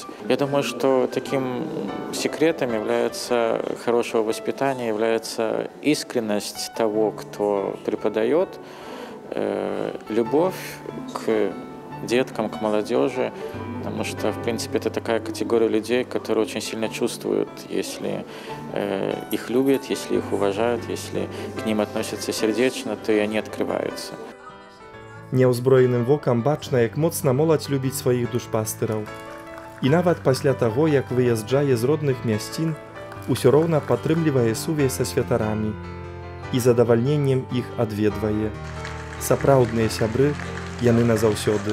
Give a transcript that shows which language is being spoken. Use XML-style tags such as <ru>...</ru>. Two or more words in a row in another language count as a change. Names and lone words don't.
<ru>Я думаю, что таким секретом является хорошего воспитания, является искренность того, кто преподает, любовь к деткам, к молодежи, потому что, в принципе, это такая категория людей, которые очень сильно чувствуют, если их любят, если их уважают, если к ним относятся сердечно, то и они открываются.</ru> <be>Няўзброеным вокам бачна, як моцна моладзь любіць сваіх душпастыраў. І нават пасля таго, як выязджае з родных мясцін, усё роўна падтрымлівае сувязь са святарамі і задавальненнем іх адведвае. Сапраўдныя сябры, яны назаўсёды.</be>